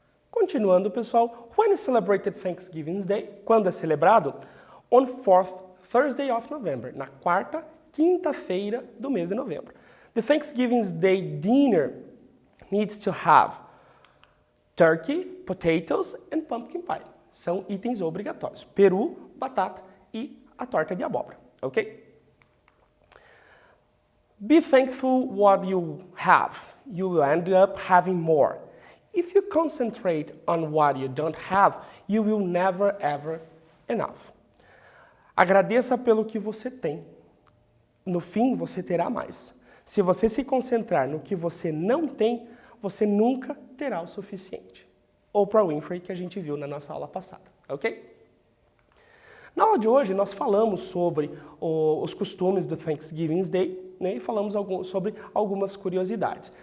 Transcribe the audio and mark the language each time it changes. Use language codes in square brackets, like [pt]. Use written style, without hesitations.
[pt] Continuando, pessoal, [en] when is celebrated Thanksgiving Day? [pt] Quando é celebrado? [en] On 4th Thursday of November, [pt] na quarta quinta-feira do mês de novembro. [en] The Thanksgiving Day dinner needs to have turkey, potatoes and pumpkin pie. [pt] São itens obrigatórios. Peru, batata e a torta de abóbora, ok? [en] Be thankful what you have. You will end up having more. If you concentrate on what you don't have, you will never ever enough. [pt] Agradeça pelo que você tem. No fim, você terá mais. Se você se concentrar no que você não tem, você nunca terá o suficiente. Oprah Winfrey, que a gente viu na nossa aula passada, ok? Na aula de hoje, nós falamos sobre os costumes do Thanksgiving Day, né, e falamos sobre algumas curiosidades.